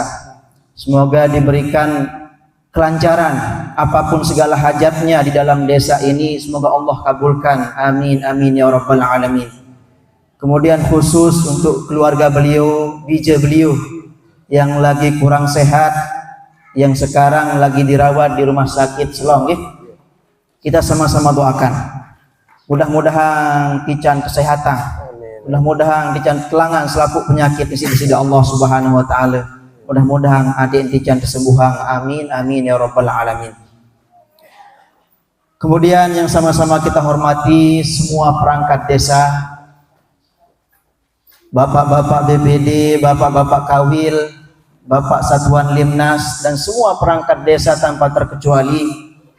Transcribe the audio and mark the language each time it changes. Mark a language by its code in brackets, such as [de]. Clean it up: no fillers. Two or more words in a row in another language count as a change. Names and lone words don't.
[id] Semoga diberikan kelancaran apapun segala hajatnya di dalam desa ini, semoga Allah kabulkan, [ar] amin amin ya rabbal alamin. [id] Kemudian khusus untuk keluarga beliau, bija beliau yang lagi kurang sehat, yang sekarang lagi dirawat di rumah sakit Selong, kita sama-sama doakan. Mudah-mudahan kican kesehatan, mudah-mudahan kican kelangan selaku penyakit di sisi Allah Subhanahu wa taala. Mudah-mudahan adik kican kesembuhan, [ar] amin amin ya rabbal alamin. [id] Kemudian yang sama-sama kita hormati semua perangkat desa, bapak-bapak BPD, bapak-bapak Kawil, bapak Satuan Limnas, dan semua perangkat desa tanpa terkecuali.